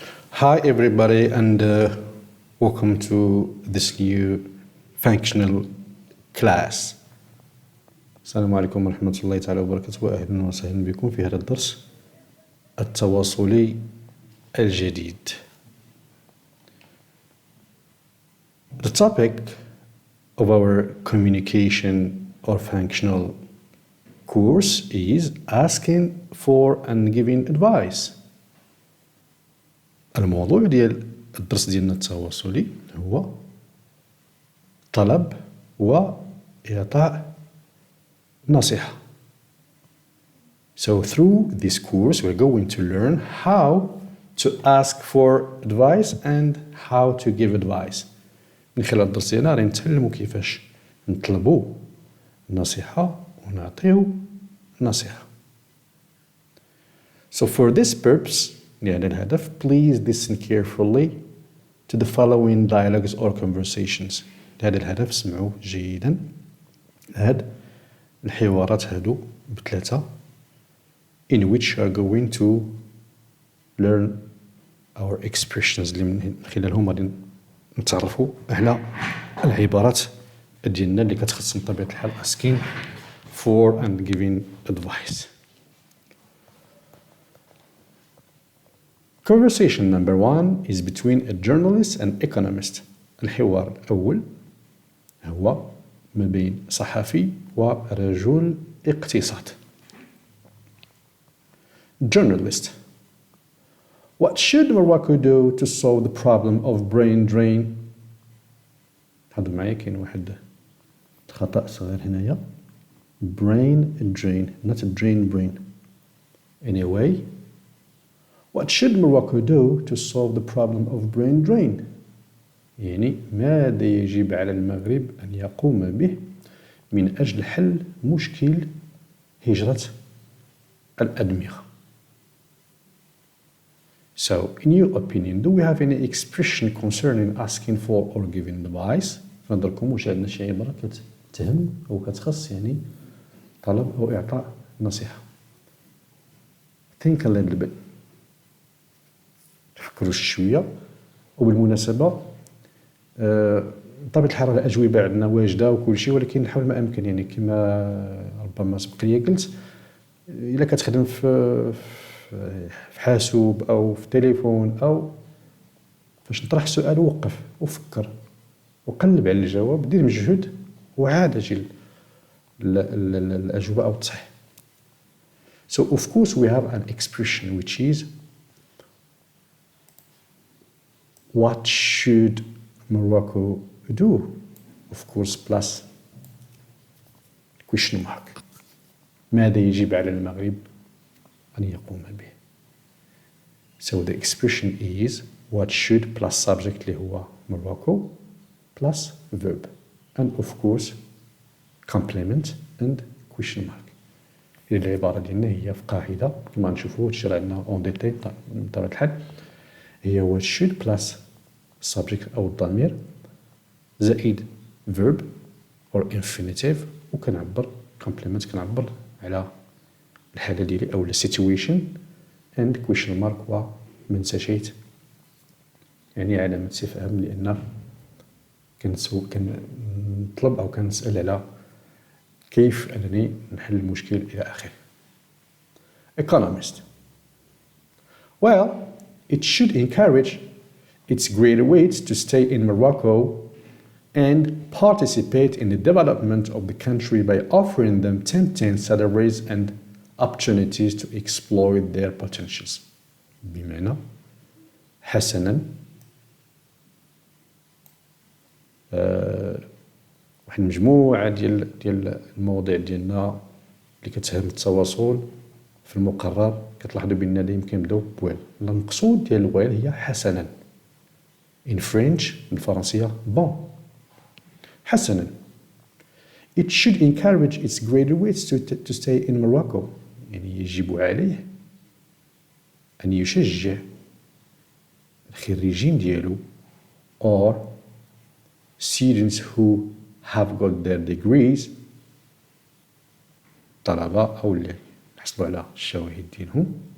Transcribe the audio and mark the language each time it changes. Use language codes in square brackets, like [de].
[en] Hi, everybody, and welcome to this new functional class. [ar] السلام عليكم ورحمة الله تعالى وبركاته، وأهلا وسهلا بكم في هذا الدرس التواصلي الجديد. [en] The topic of our communication or functional course is asking for and giving advice. [ar] الموضوع ديال الدرس ديالنا التواصلي هو طلب وإعطاء نصيحة. [en] So through this course we're going to learn how to ask for advice and how to give advice. [ar] من خلال الدرس ديالنا غادي نتعلموا كيفاش نطلبوا النصيحة ونعطيو النصيحة. [en] So for this purpose [ar] لهذا الهدف [en] please listen carefully to the following dialogues or conversations. [ar] لهذا الهدف اسمعوا جيدا هاد الحوارات هادو بثلاثة [en] in which are going to learn our expressions [ar] اللي من خلالهم غادي نتعرفوا على العبارات ديالنا اللي كتخص بطبيعة الحال [en] asking for and giving advice. Conversation number 1 is between a journalist and economist. [ar] الحوار الأول هو ما بين صحفي ورجل اقتصاد. [en] Journalist: What should Morocco do to solve the problem of brain drain? [ar] هذا معايا كاين واحد خطأ صغير هنايا. [en] Brain drain, not drain brain. Anyway, what should Morocco do to solve the problem of brain drain? [ar] يعني ماذا يجب على المغرب أن يقوم به من أجل حل مشكل هجرة الأدمغة. [en] So, in your opinion, do we have any expression concerning asking for or giving advice? [ar] فنظركم واش عندنا شي عبارة كتهم أو كتخص يعني طلب أو إعطاء نصيحة. [en] Think a little bit. [ar] تفكروا شوية. وبالمناسبة بطبيعة الحال الأجوبة عندنا واجدة وكل شيء، ولكن نحاول ما أمكن يعني كما ربما سبق لي قلت إلا كتخدم في حاسوب أو في تليفون أو فاش نطرح سؤال وقف وفكر وقلب على الجواب، دير مجهود وعاد أجي الأجوبة أو تصح. [en] So of course we have an expression which is what should Morocco do? Of course plus question mark. [ar] ماذا يجب على المغرب أن يقوم به. [en] So the expression is what should plus subject [ar] اللي هو [en] Morocco plus verb and of course complement and question mark. [ar] العبارة ديالنا هي في قاعدة كما نشوفوا هادشي راه عندنا اون ديتاي بطبيعة الحال هي [en] what should plus subject [ar] أو الضمير زائد [en] verb or infinitive [ar] وكنعبر complement كنعبر على الحالة ديالي أو [en] situation and question mark [ar] ومن سشيت يعني علامة استفهام لأن كنطلب أو كنسأل على كيف أنني نحل المشكل إلى آخره. [en] Economist: Well, it should encourage its graduates to stay in Morocco and participate in the development of the country by offering them tempting salaries and opportunities to exploit their potentials. [ar] بمعنى حسنا واحد المجموعة ديال المواضيع ديالنا اللي كتهم التواصل في المقرر كتلاحظوا بأننا دايما كنبداو بويل. المقصود ديال الويل هي حسنا. [en] In French [ar] بالفرنسية [en] bon. حسنا it should encourage its graduates to stay in Morocco. [ar] يعني يجب عليه أن يشجع الخريجين ديالو [en] or students who have got their degrees [ar] طلبة أو اللي حصلوا على الشواهد ديالهم